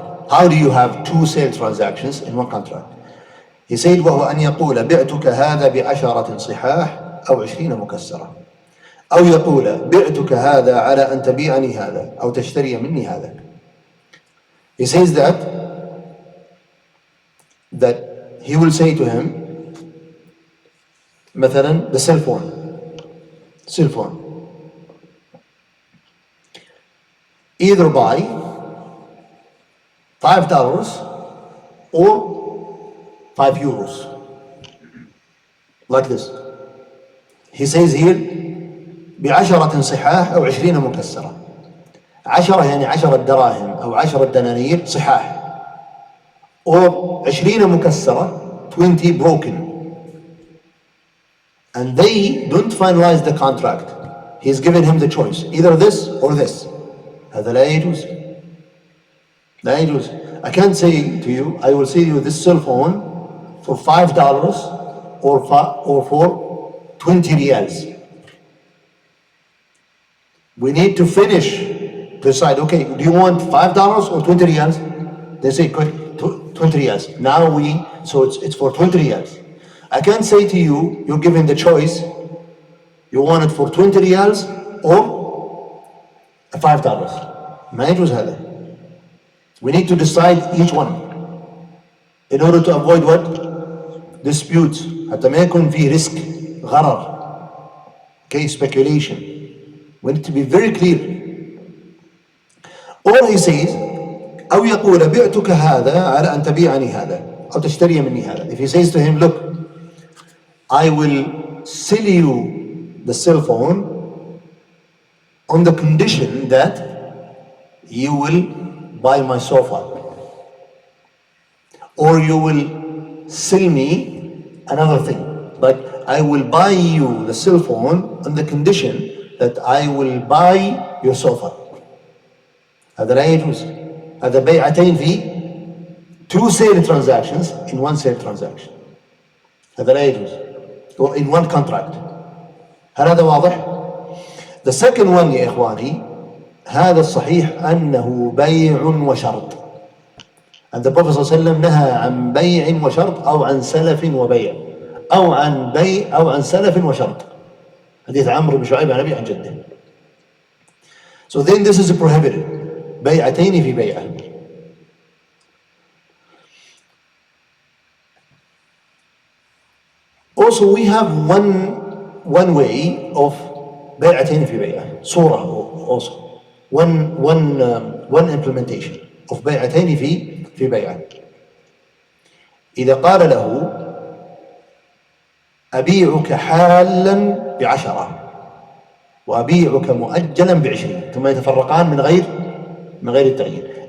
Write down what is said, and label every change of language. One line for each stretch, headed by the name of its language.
English: How do you have two sale transactions in one contract? He said
Arabic: وهو أن يقول بعتك هذا بعشرة صحاح أو 20 مكسرة, أو يقول بعتك هذا على أن تبيعني هذا أو تشتري مني هذا.
English: He says that he will say to him,
Arabic: مثلا,
English: the cell phone, either buy $5 or €5, like this. He says here
Arabic: بعشرة صحاح أو 20 مكسرة. 10 يعني 10 دراهم أو 10 دنانير صحاح,
English: or 20
Arabic: مكسرة,
English: 20 broken. And they don't finalize the contract. He's given him the choice, either this or this.
Arabic: هذا لا يجوز. لا يجوز.
English: I can't say to you, I will sell you this cell phone for $5 or for 20 riyals. We need to finish, decide, okay, do you want $5 or 20 riyals? They say 20 riyals. Now so it's for 20 riyals. I can't say to you, you're given the choice, you want it for 20 riyals or $5.
Arabic: ما يجوز هذا.
English: We need to decide each one in order to avoid what? Disputes.
Arabic: حتى ما يكون في risk, غرر.
English: Okay, speculation. We need to be very clear. Or he says,
Arabic: أو يقول بعتك هذا على أن تبيعني هذا أو تشتري مني هذا.
English: If he says to him, look, I will sell you the cell phone on the condition that you will buy my sofa, or you will sell me another thing, but I will buy you the cell phone on the condition that I will buy your sofa.
Arabic: هذا لا يجوز. هذا بيعتين في
English: two sale transactions in one sale transaction.
Arabic: هذا لا يجوز.
English: Or in one contract.
Arabic: هل هذا واضح؟
English: The second one
Arabic: يا إخواني, هذا الصحيح أنه بيع وشرط.
English: And the Prophet
Arabic: صلى الله عليه وسلم نهى عن بيع وشرط أو عن سلف وبيع. أو عن بيع أو عن سلف وشرط. حديث عمرو بن شعيب عن أبي عن جده.
English: So then this is prohibited.
Arabic: بيعتين في بيعة.
English: Also we have one way of
Arabic: بيعتين في بيعة.
English: صورة also. One implementation of
Arabic: بيعتين في بيعة. إذا قال له أبيعك حالا ب10 وأبيعك مؤجلا ب20 ثم يتفرقان من غير التغيير.